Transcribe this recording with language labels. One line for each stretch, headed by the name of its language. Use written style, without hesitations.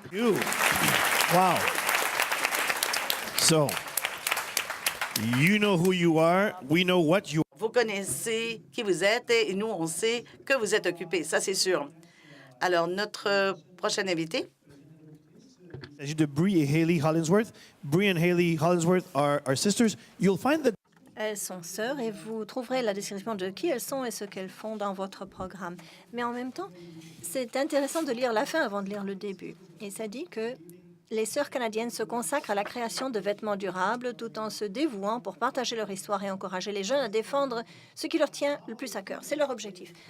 English: Wow. So, you know who you are. We know what you
French: Vous connaissez qui vous êtes et nous, on sait que vous êtes occupé. Ça, c'est sûr. Alors, notre prochaine invité. Il s'agit de Bree et Hayley Hollingsworth.
English: Bree and Hayley Hollingsworth are sisters. You'll find that
French: Elles sont sœurs et vous trouverez la description de qui elles sont et ce qu'elles font dans votre programme. Mais en même temps, c'est intéressant de lire la fin avant de lire le début. Et ça dit que les sœurs canadiennes se consacrent à la création de vêtements durables tout en se dévouant pour partager leur histoire et encourager les jeunes à défendre ce qui leur tient le plus à cœur. C'est leur objectif.